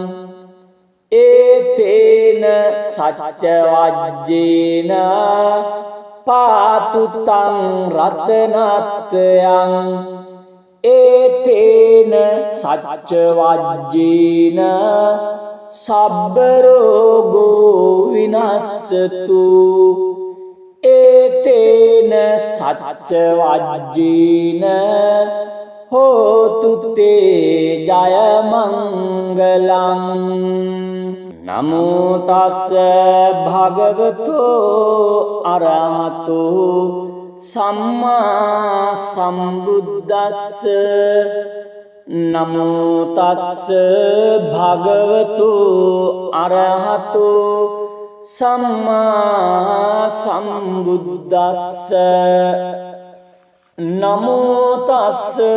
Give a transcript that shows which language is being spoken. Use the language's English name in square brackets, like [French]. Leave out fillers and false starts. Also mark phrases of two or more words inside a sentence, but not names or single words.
[Pali] ඒතේන සච්ච වජ්ජේන පාතුතං රතනත්යං ඒතේන සච්ච වජ්ජේන සබ්බ රෝගෝ විනස්සතු ඒතේන සච්ච වජ්ජේන හෝතු තේ ජය මංගලං නමෝ තස්ස භගවතෝ අරහතෝ සම්මා සම්බුද්දස්ස නමෝ තස්ස භගවතෝ අරහතෝ සම්මා සම්බුද්දස්ස නමෝ තස්ස